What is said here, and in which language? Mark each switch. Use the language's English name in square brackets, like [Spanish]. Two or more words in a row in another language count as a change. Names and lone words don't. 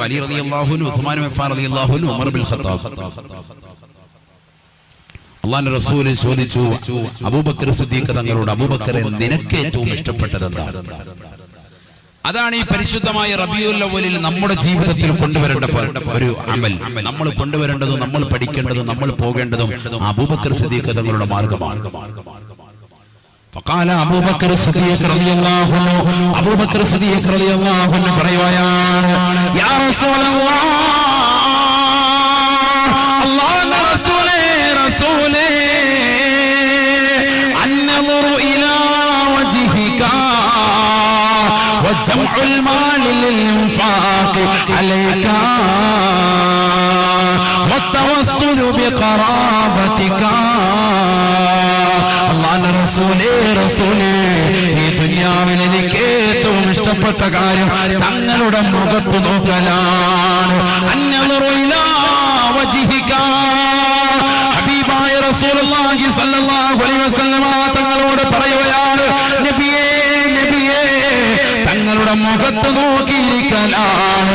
[Malayalam] അലി [Arabic] رضي الله عنه, [Malayalam] ഉസ്മാൻ ഇബ്നു അഫ്ഫാൻ [Arabic] رضي الله عنه, [Malayalam] ഉമർ ബിൻ ഖത്താബ്. അല്ലാഹുവിന്റെ റസൂൽ ചോദിച്ചു അബൂബക്കർ സിദ്ദീഖ് തങ്ങളോട്, അബൂബക്കറെ നിനക്ക് ഏറ്റവും ഇഷ്ടപ്പെട്ടത് എന്താണ്? അതാണ് ഈ പരിശുദ്ധമായ റബീഉൽ അവ്വലിൽ നമ്മുടെ ജീവിതത്തിൽ കൊണ്ടുവരേണ്ട ഒരു അമൽ. നമ്മൾ കൊണ്ടുവരേണ്ടതും നമ്മൾ പഠിക്കേണ്ടതും നമ്മൾ പോകേണ്ടതും അബൂബക്കർ സിദ്ദീഖ് തങ്ങളുടെ മാർഗമാണ്. [Arabic] فقال أبو بكر الصديق رضي الله عنه, أبو بكر الصديق رضي الله عنه പറയുകയാണ്, يا رسول الله, [Malayalam] അല്ലാഹുവിന്റെ റസൂലേ, റസൂലേ, [Arabic] النظر إلى وجهك وجمع المال للإنفاق عليك والتوسل بقرابتك. [Malayalam] അല്ലാഹുവിന്റെ റസൂലേ, റസൂലേ, ഈ ദുനിയാവിൽ എനിക്ക് ഏറ്റവും ഇഷ്ടപ്പെട്ട കാര്യം തങ്ങളുടെ മുഖത്ത് നോക്കലാണ്. [Arabic] النظر إلى وجهك, [Malayalam] ഹബീബായ [Arabic] رسول الله صلى الله عليه وسلم [Malayalam] തങ്ങളോട് പറയുകയാണ്, നബിയേ, നബിയേ, തങ്ങളുടെ മുഖത്ത് നോക്കിയിരിക്കലാണ്.